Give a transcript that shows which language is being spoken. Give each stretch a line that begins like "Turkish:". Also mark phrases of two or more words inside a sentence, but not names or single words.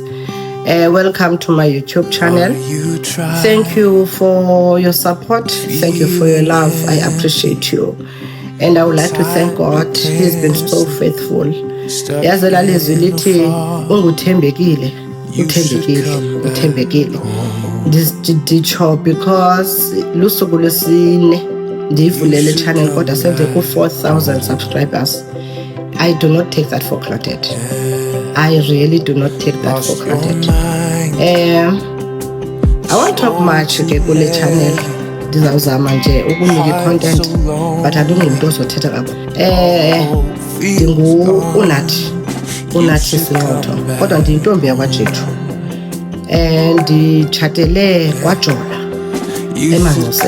English: Welcome to my YouTube channel. Thank you for your support. Thank you for your love. I appreciate you. And I would like to thank God. He's been so faithful.
Xhosa: Yazela lizwi lithi unguthembekile, uthembekile. Nditsho because lusuku lwesine ndiyivulele channel kodwa senze ku-4,000 subscribers.
English: I do not take that for granted. I really do not take that for granted. I won't talk much kule channel.
Xhosa: Ndizawuzama nje ukunika content but andingumntu ozothetha kakhulu. Unathi Sinqotho kodwa ndiyintombi yakwaJethu. Nditshatele kwaJola eMangcoseni.